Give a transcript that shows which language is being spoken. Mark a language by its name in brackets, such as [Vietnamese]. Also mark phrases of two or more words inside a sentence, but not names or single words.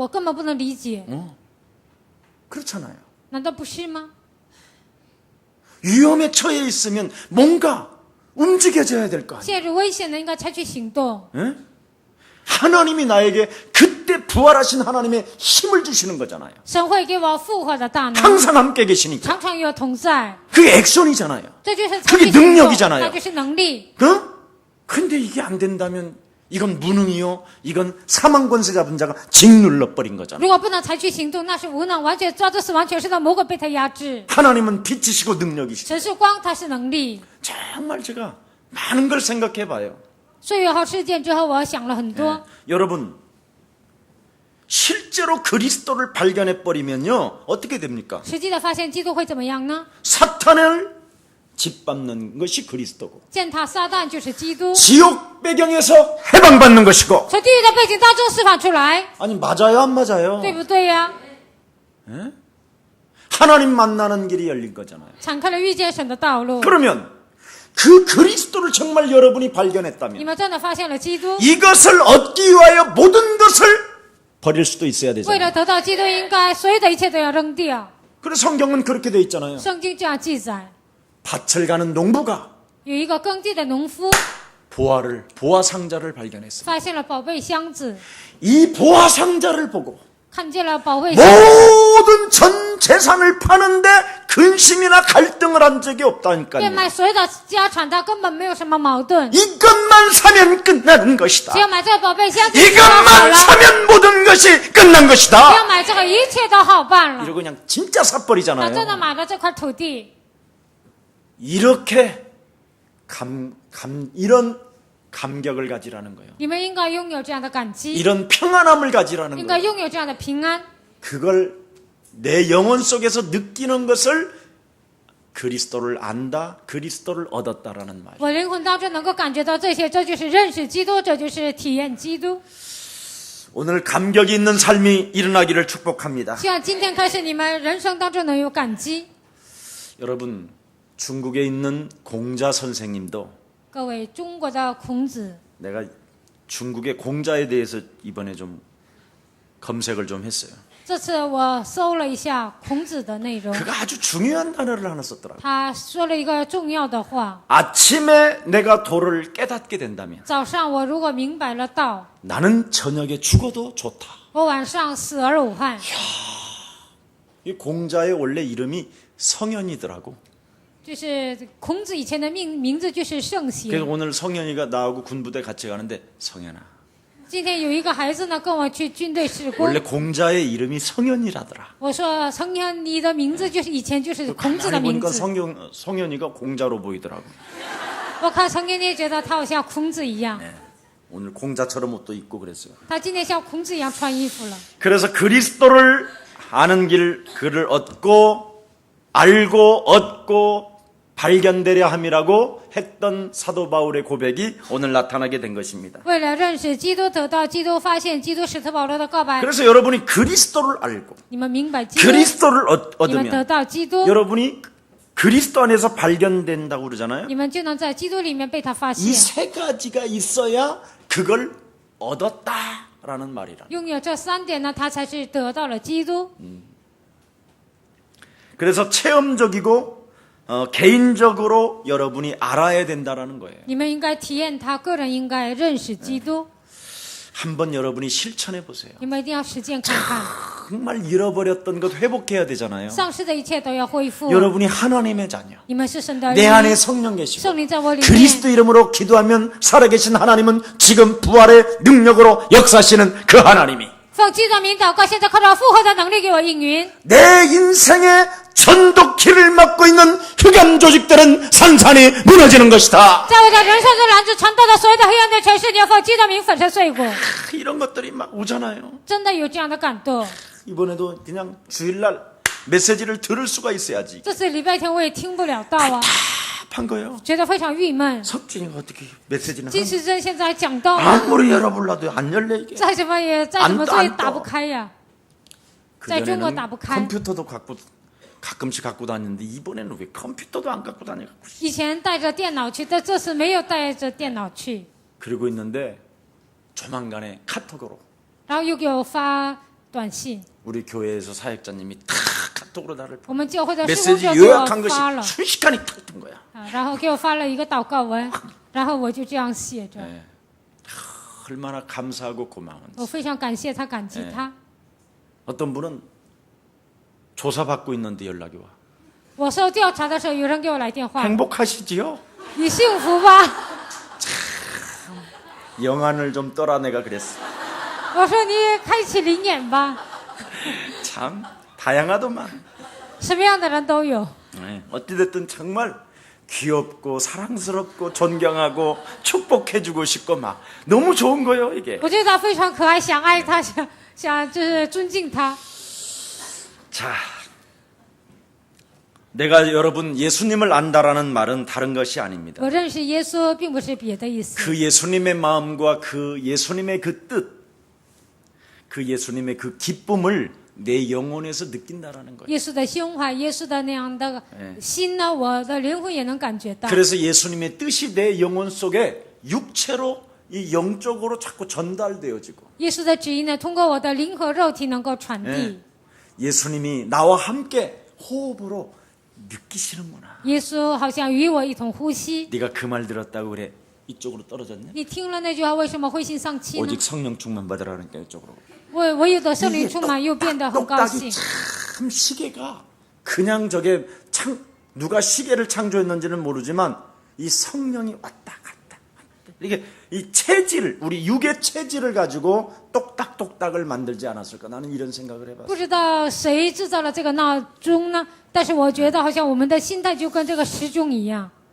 [Chinese] 我根本不能理解， [Korean] 그렇잖아요. [Chinese] 难道不是吗？ [Korean] 위험에 처해 있으면 뭔가 움직여져야 될 거 아니에요. [Chinese] 陷入危险的应该采取行动。 [Korean] 예? 하나님이 나에게 그때 부활하신 하나님의 힘을 주시는 거잖아요. [Chinese] 神会给我复活的大能， [Korean] 항상 함께 계시니까. [Chinese] 常常与我同在， [Korean] 그게 액션이잖아요. [Chinese] 这就是采 [Korean] 그게 [Chinese] 取行动， [Korean] 능력이잖아요. [Chinese] 那就是能力。 [Korean] 근데 이게 안 된다면 이건 무능이요. 이건 사망 권세 잡은 자가 짓눌러 버린 거잖아요. [Chinese] 如果不能采取行动，那是无能，完全抓住死亡权势的魔鬼被他压制。 [Korean] 하나님은 빛이시고 능력이시고. [Chinese] 神是光，他是能力。 [Korean] 정말 제가 많은 걸 생각해 봐요. [Chinese] 岁月号事件之后，我想了很多。 [Korean] 여러분, 실제로 그리스도를 발견해 버리면요. 어떻게 됩니까? [Chinese] 实际的发现基督会怎么样呢？ [Korean] 사탄을 짓밟는 것이 그리스도고 [Chinese] 践踏撒旦就是基督， [Korean] 지옥 배경에서 해방받는 것이고. [Chinese] 从地狱的背景当中释放出来， [Korean] 아니 맞아요 안 맞아요? [Chinese] 对不对呀？ [Korean] 하나님 만나는 길이 열린 거잖아요. [Chinese] 敞开了遇见神的道路。 [Korean] 그러면 그 그리스도를 정말 여러분이 [Chinese] 你 [Korean] 발견했다면 [Chinese] 们真的发现了基督， [Korean] 이것을 얻기 위하여 모든 것을 버릴 수도 있어야 [Chinese] 为 [Korean] 되잖아요. [Chinese] 了得到基督，应该所有的一切都要扔掉。 [Korean] 그래서 성경은 그렇게 돼 있잖아요. [Chinese] 圣经这样记载： [Korean] 밭을 가는 농부가 [Chinese] 有一个耕地的农夫 [Korean] 보화 상자를 발견했어요. [Chinese] 发现了宝贝箱子， [Korean] 이 보화 상자를 보고 [Chinese] 看见了宝贝箱子， [Korean] 모든 전 재산을 파는데 근심이나 갈등을 한 적이 [Chinese] 变 [Korean] 없다니까요. [Chinese] 卖所有的家产，他根本没有什么矛盾。 [Korean] 이것만 사면 끝나는 것이다. [Chinese] 只要买这个宝贝箱子就好 [Korean] 이것만 [Chinese] 了， [Korean] 사면 모든 것이 끝난 [Chinese] 只 [Korean] 것이다. [Chinese] 要买这个，一切都好办了。 [Korean] 이러고 그냥 진짜 [Chinese] 他真的 [Korean] 사버리잖아요. [Chinese] 买了这块土地， [Korean] 이렇게 이런 감격을 가지라는 거예요. [Chinese] 你们应该拥有这样的感激， [Korean] 이런 평안함을 가지라는 [Chinese] 应该 [Korean] 거예요. [Chinese] 拥有这样的平安。 [Korean] 그걸 내 영혼 속에서 느끼는 것을 그리스도를 안다, 그리스도를 얻었다라는 말. [Chinese] 我灵魂当中能够感觉到这些，这就是认识基督，这就是体验基督。 [Korean] 오늘 감격이 있는 삶이 일어나기를 축복합니다. [Chinese] 希望今天开始，你们人生当中能有感激。 [Korean] 여러분, 중국에 있는 공자 선생님도 [Chinese] 各位，中国的孔子， [Korean] 내가 중국의 공자에 대해서 이번에 좀 검색을 좀 했어요. [Chinese] 这次我搜了一下孔子的内容， [Korean] 그가 아주 중요한 단어를 하나 썼더라고요. [Chinese] 他说了一个重要的话： [Korean] 아침에 내가 도를 깨닫게 된다면 [Chinese] 早上我如果明白了道， [Korean] 나는 저녁에 죽어도 좋다. [Chinese] 我晚上死而无憾。 [Korean] 이 공자의 원래 이름이 성현이더라고. [Chinese] 就是孔子以前的名字就是圣 [Korean] 그래서 [Chinese] 贤。 [Korean] 오늘 성현이가 나하고 군부대 같이 가는데 성현아. [Chinese] 今天有一个孩子呢跟我去军队施工， [Korean] 원래 공자의 이름이 성현이라더라. [Chinese] 我说성현你的名字就是以前就是孔子的 [Korean] 가만히 [Chinese] 名 [Korean] 보니까 [Chinese] 字。 [Korean] 성현이가 공자로 보이더라고. [Chinese] 我看성현이觉得他好像孔子一样， [Korean] 오늘 공자처럼 옷도 입고 그랬어요. [Chinese] 他今天像孔子一样穿衣服了。 [Korean] 그래서 그리스도를 아는 길, 그를 얻고 알고 얻고 발견되려 함이라고 했던 사도 바울의 고백이 오늘 나타나게 된 것입니다. [Chinese] 为了认识基督，得到基督，发现基督，使徒保罗的告白， [Korean] 그래서 여러분이 그리스도를 알고 [Chinese] 你们明白基督， [Korean] 그리스도를 [Chinese] 你们得 [Korean] 얻으면 [Chinese] 到基督， [Korean] 여러분이 그리스도 안에서 발견된다고 그러잖아요. [Chinese] 你们就能在基督里面被他发 [Korean] 이 [Chinese] 现。 [Korean] 세 가지가 있어야 그걸 얻었다라는 말이라. [Chinese] 拥有这3点呢，他才是得到了基督。 [Korean] 그래서 체험적이고 개인적으로 여러분이 알아야 된다라는 거예요. [Chinese] 你们应该体验他，个人应该认识基督。 [Korean] 한번 여러분이 실천해 보세요. [Chinese] 你们一定要实践看看， [Korean] 정말 잃어버렸던 것 회복해야 되잖아요. [Chinese] 丧失的一切都要恢复。 [Korean] 여러분이 하나님의 자녀. [Chinese] 你们是神的儿 [Korean] 내 안에 [Chinese] 女， [Korean] 성령 계시고 [Chinese] 圣灵在我里面。 [Korean] 그리스도 이름으로 기도하면 살아계신 하나님은 지금 부활의 능력으로 역사하시는 그 하나님이 [Chinese] 奉基督的名祷告，现在靠着复活的能力给我应允。 [Korean] 내 인생의 전도키를 맡고 있는 흑암 조직들은 산산이 무너지는 것이다. [Chinese] 在我的人生中拦阻传道的所有的黑暗的权势，你要奉基督的名粉身碎骨。 [Korean] 이런 것들이 막 오잖아요. [Chinese] 真的有这样的感动。 [Korean] 이번에도 그냥 주일날 메시지를 들을 수가 있어야지. [Chinese] 这次礼拜天我也听不了道啊， [Korean] 답한 거예요. [Chinese] 觉得非常郁闷。 [Korean] 석진이가 어떻게 메시지는 [Chinese] 金时珍现在讲道， [Korean] 아무리 열어볼라도 안 열려 이게. [Chinese] 再怎么做也打不开呀。 在中国 [Korean] 그전에는 [Chinese] 打不开。 [Korean] 컴퓨터도 가끔씩 갖고 다녔는데 이번에는 왜 컴퓨터도 안 갖고 다녀? [Chinese] 以前带着电脑去，但这次没有带着电脑去。 [Korean] 그러고 있는데 조만간에 카톡으로 [Chinese] 然后又给我发短信， [Korean] 우리 교회에서 사역자님이 탁 카톡으로 나를 [Chinese] 我们教会的施工 [Korean] 메시지 [Chinese] 者给我 [Korean] 요약한 것이 [Chinese] 发了 [Korean] 순식간에 탁 뜬 거야. [Chinese] 然后给我发了一个祷告文，然后我就这样写着， [Korean] 얼마나 감사하고 고마운지. [Chinese] 我非常感谢他，感激他。 [Korean] 어떤 분은 조사받고 있는데 연락이 와. [Chinese] 我受调查的时候，有人给我来电话， [Korean] 행복하시지요? [Chinese] 你幸福吧？ [Korean] 영안을 좀 떠라 내가 그랬어. [Chinese] 我说你开启灵眼吧， [Korean] 참 다양하더만. [Chinese] 什么样的人都有。 [Korean] 어찌됐든 정말 귀엽고 사랑스럽고 존경하고 축복해주고 싶고 막 너무 좋은 거예요 이게. [Chinese] 我觉得他非常可爱，想爱他，想就是尊敬他。 [Korean] 자, 내가 여러분 예수님을 안다라는 말은 다른 것이 아닙니다. [Chinese] 我认识耶稣，并不是别的意思。 [Korean] 그 예수님의 마음과 그 예수님의 그 뜻, 그 예수님의 그 기쁨을 내 영혼에서 느낀다라는 거예요. [Chinese] 耶稣的胸怀，耶稣的那样的心呢，我的灵魂也能感觉到。 [Korean] 그래서 예수님의 뜻이 내 영혼 속에 육체로 이 영적으로 자꾸 전달되어지고 [Chinese] 耶稣的旨意呢，通过我的灵和肉体能够传递。 [Korean] 예수님이 나와 함께 호흡으로 느끼시는구나. [Chinese] 耶稣好像与我一同呼吸。 [Korean] 네가 그 말 들었다고 그래 이쪽으로 떨어졌냐? [Chinese] 你听了那句话，为什么灰心丧气呢？ [Korean] 오직 성령 충만 받으라니까 이쪽으로. [Chinese] 我有的圣灵充满，又变得很高 [Korean] 똑딱이 [Chinese] 兴。 [Korean] 참 시계가 그냥 저게 누가 시계를 창조했는지는 모르지만 이 성령이 왔다 갔다 이게 이 체질 우리 육의 체질을 가지고 똑딱똑딱을 만들지 않았을까 나는 이런 생각을 해봤어요. [Chinese] 不知道谁制造了这个闹钟呢？但是我觉得好像我们的心态就跟这个时钟一样。